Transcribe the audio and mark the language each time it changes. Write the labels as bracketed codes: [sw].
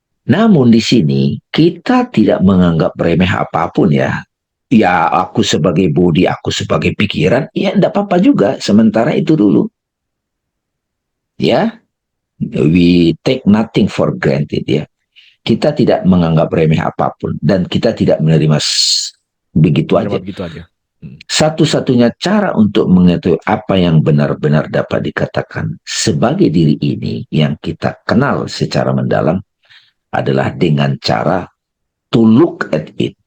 [id] Namun di sini kita tidak menganggap remeh apapun ya. Ya aku sebagai body, aku sebagai pikiran, ya enggak apa-apa juga. Sementara itu dulu. [en] Ya, we take nothing for granted ya. [id] Kita tidak menganggap remeh apapun dan kita tidak menerima begitu Menerima aja. begitu aja. Hmm. Satu-satunya cara untuk mengetahui apa yang benar-benar dapat dikatakan sebagai diri ini yang kita kenal secara mendalam adalah dengan cara [en] to look at it.